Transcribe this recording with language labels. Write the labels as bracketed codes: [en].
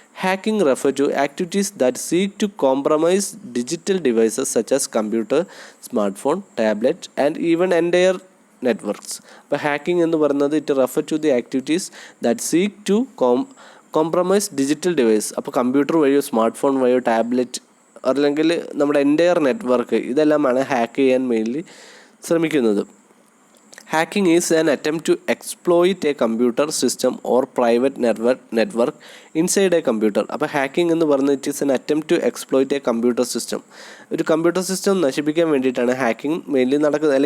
[en] Hacking refer to activities that seek to compromise digital devices such as computer, smartphone, tablet and even entire networks. [ml] അപ്പോൾ hacking എന്ന് പറയുന്നത് [en] It refer to the activities that seek to compromise digital device. [ml] അപ്പോൾ computer വഴിയോ smart phone വഴിയോ tablet അല്ലെങ്കിൽ നമ്മുടെ entire network ഇതെല്ലാമാണ് hack ചെയ്യാൻ മെയിൻലി ശ്രമിക്കുന്നത്. [en] Hacking is an attempt to exploit a computer system or private network inside a computer. [ml] അപ്പോൾ hacking എന്ന് പറയുന്നത് [en] It is an attempt to exploit a computer system. [ml] ഒരു കമ്പ്യൂട്ടർ സിസ്റ്റം നശിപ്പിക്കാൻ വേണ്ടിയിട്ടാണ് hacking mainly നടക്കുന്നത്.